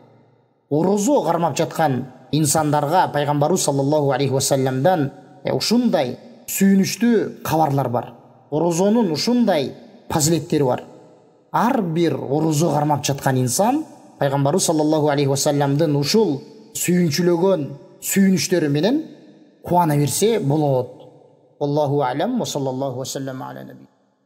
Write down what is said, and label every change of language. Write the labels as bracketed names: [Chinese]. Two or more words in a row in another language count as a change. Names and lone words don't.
[Kyrgyz] Орозо кармап жаткан инсандарга пайгамбарыбыз [Arabic] صلى الله عليه [Kyrgyz] вассаламдан ушундай сүйүнүчтүү кабарлар бар. Орозонун ушундай фазилеттери бар. Ар бир орозо кармап жаткан инсан пайгамбарыбыз [Arabic] صلى الله عليه [Kyrgyz] вассаламдын ушул сүйүнчүлөгөн сүйүнүчтөрү менен кубана берсе болот. [Arabic] الله أعلم وصلى الله وسلم على النبي.